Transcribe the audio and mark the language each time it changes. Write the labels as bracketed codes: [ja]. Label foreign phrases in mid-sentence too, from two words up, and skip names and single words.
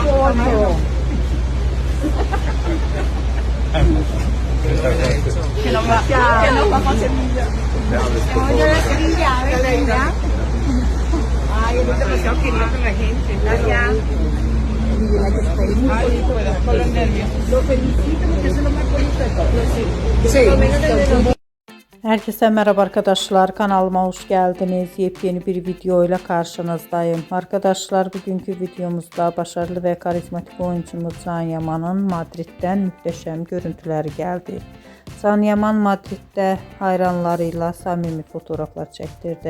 [es] Que no vamos a Sevilla. Yo a Sevilla, a ver, ¿ya? Ay, es demasiado querido con la gente. Gracias. Ay, con los nervios. Lo felicito porque eso es lo más bonito de todo. Sí. [tr] Herkese merhaba arkadaşlar, kanalıma hoş geldiniz. Yepyeni bir video ile karşınızdayım. Arkadaşlar, bugünkü videomuzda başarılı ve karizmatik oyuncumuz Can Yaman'ın Madrid'den muhteşem görüntüleri geldi. Can Yaman Madrid'de hayranlarıyla samimi fotoğraflar çektirdi.